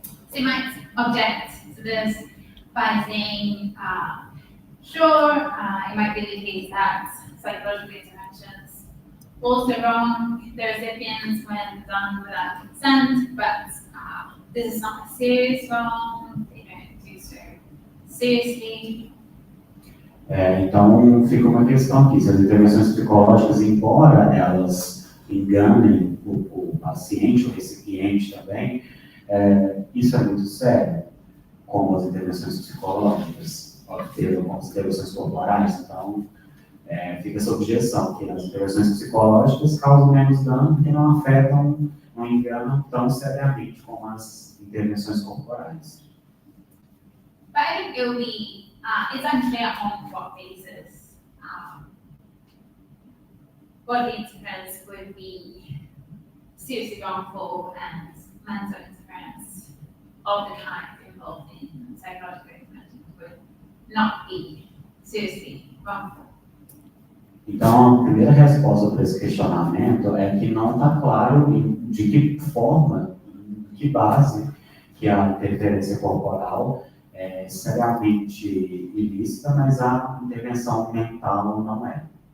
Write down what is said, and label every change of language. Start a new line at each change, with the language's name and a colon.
English: So you might object to this by saying, sure, it might be the case that psychological interventions also wrong the recipients when done without consent, but this is not a serious wrong, they don't do so seriously.
Portuguese: Então, fica uma questão aqui, se as intervenções psicológicas, embora elas enganem o paciente, o recipiente também, isso é muito sério, como as intervenções psicológicas, como as intervenções corporais. Então, fica essa objeção, que as intervenções psicológicas causam menos dano e não afetam, não enganam tão seriamente como as intervenções corporais.
English: But I think it will be, it's unclear on what basis bodily interference would be seriously wrongful and mental interference of the kind involved in psychological intervention would not be seriously wrongful.
Portuguese: Então, a primeira resposta para esse questionamento é que não está claro de que forma, de que base que a interferência corporal é seriamente ilícita, mas a intervenção mental não é.